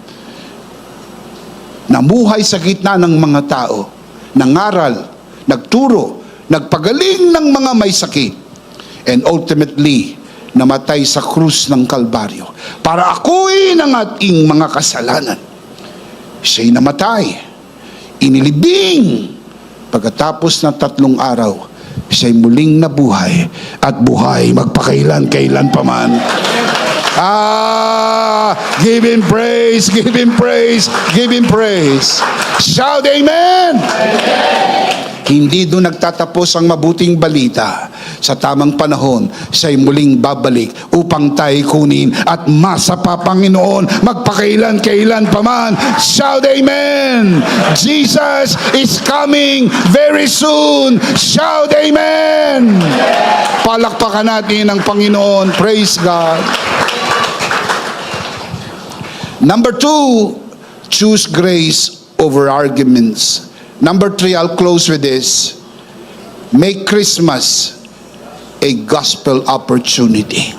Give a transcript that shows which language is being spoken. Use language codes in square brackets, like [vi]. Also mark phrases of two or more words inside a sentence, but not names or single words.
[tl] namuhay sa gitna ng mga tao, nangaral, nagturo, nagpagaling ng mga may sakit, [en] and ultimately, [tl] namatay sa krus ng Kalbaryo para akuin ang ating mga kasalanan. Siya'y namatay, inilibing, pagkatapos na 3 araw, siya'y muling nabuhay at buhay magpakailan-kailan pa man. [en] Give Him praise, give Him praise, give Him praise. Shout amen! [tl] Hindi doon nagtatapos ang mabuting balita. Sa tamang panahon, siya'y muling babalik upang tayo kunin at masapa Panginoon magpakailan-kailan pa man. [en] Shout amen! Jesus is coming very soon. Shout amen! [tl] Palakpakan natin ang Panginoon. [en] Praise God. Number 2, choose grace over arguments. Number 3, I'll close with this. Make Christmas a gospel opportunity.